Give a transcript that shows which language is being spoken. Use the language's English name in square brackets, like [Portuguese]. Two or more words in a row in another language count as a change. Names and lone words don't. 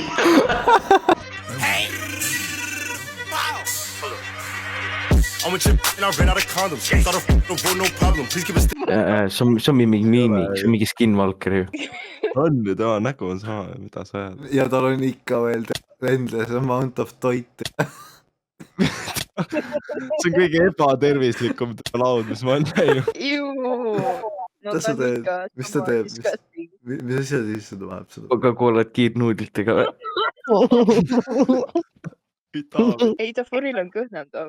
[Estonian] See on mingi miimik, see on mingi skinwalker ju. On ju, tema nägu on sama, mida sa ajad. Ja tal on ikka veel [English] endless amount of [Estonian] toit. see on kõige ebatervislikum laud, mis ma olen näinud. Mis sa teed? Mis ta teeb? Mis asja sisse tuleb seda? Coca-Colat kiirnuudlitega. Ei, ta Furil on kõhnam too.